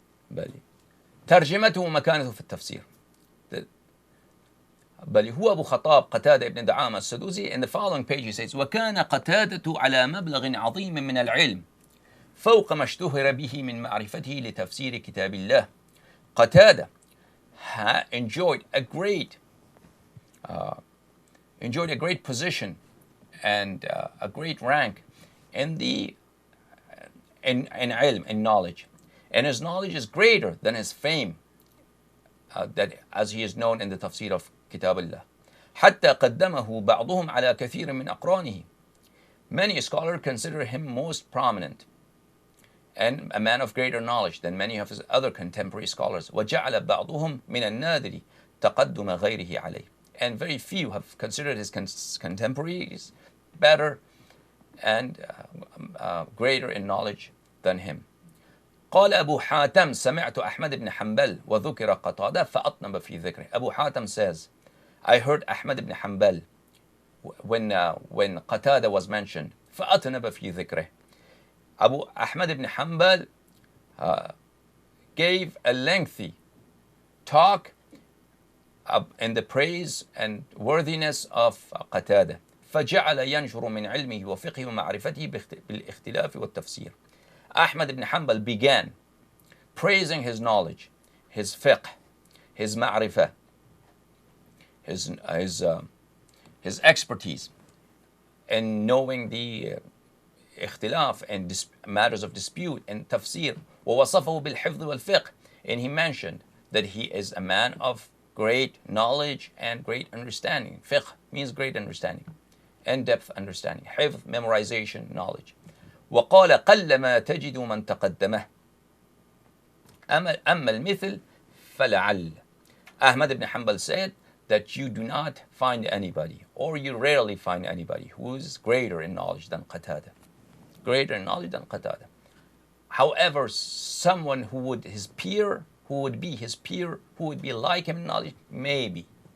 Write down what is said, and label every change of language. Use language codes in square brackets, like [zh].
[ar] بلي ترجمته ومكانته في التفسير. بل هو أبو خطاب قتادة ابن دعامة السدوسي. [en] In the following page he says [ar] وكان قتادة على مبلغ عظيم من العلم فوق ما اشتهر به من معرفته لتفسير كتاب الله. [en] قتادة enjoyed a great position and a great rank in ilm, in knowledge, and his knowledge is greater than his fame that as he is known in the tafsir of Kitab Allah. [ar] حتى قدمه بعضهم على كثير من أقرانه. [en] Many scholars consider him most prominent and a man of greater knowledge than many of his other contemporary scholars. [ar] وجعل بعضهم من النادر تقدم غيره عليه. [en] And very few have considered his contemporaries better and greater in knowledge than him. [ar] قال أبو حاتم سمعت أحمد بن حنبل وذكر قتادة فأطنب في ذكره. [en] Abu Hatim says, I heard Ahmad ibn Hanbal when Qatada was mentioned. [ar] فأطنب في ذكره. [en] Ahmad ibn Hanbal gave a lengthy talk in the praise and worthiness of Qatada. [ar] فجعل ينشر من علمه وفقهه ومعرفته بالاختلاف والتفسير. [en] Ahmad ibn Hanbal began praising his knowledge, his fiqh, his ma'rifah, his expertise in knowing the اختلاف and matters of dispute and tafsir. [ar] ووصفه بالحفظ والفقه, [en] and he mentioned that he is a man of great knowledge and great understanding. Fiqh means great understanding, in-depth understanding. حفظ, memorization, knowledge. [ar] وقال قل ما تجد من تقدمه أما المثل فلعل. [en] Ahmad ibn Hanbal said that you do not find anybody, or you rarely find anybody, who is greater in knowledge than Qatada. Greater in knowledge than Qatada. However, someone who would be his peer, who would be like him in knowledge, maybe.